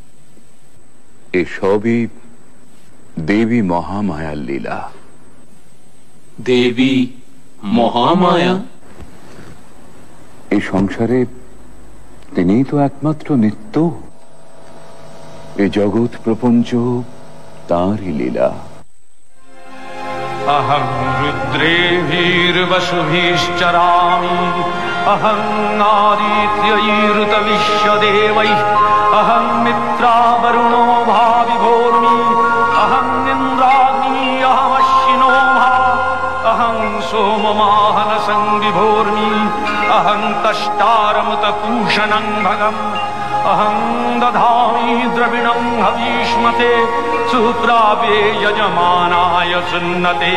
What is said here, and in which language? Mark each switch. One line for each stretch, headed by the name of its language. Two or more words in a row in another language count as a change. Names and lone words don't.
Bangla: এসবই দেবী মহামায়ার লীলা। দেবী মহামায়া? এই সংসারে তিনিই তো একমাত্র নিত্য। এই জগৎ প্রপঞ্চ তাঁরই লীলা।
Sanskrit: अहं रुद्रेभिर्वसुभिश्चरामि, अहं आदित्यैरुतविश्वदेवैः, अहं मित्रावरुणो भाविभोर्मि, अहं इन्द्राग्नी अहमश्विनो भा, अहं सोममाहनसंविभोर्मि, अहं तष्टारमुतपूषणं भगम्, अहं दधामि द्रविणं हवीष्मते, सुप्राप्ये यजमानाय सुन्नते।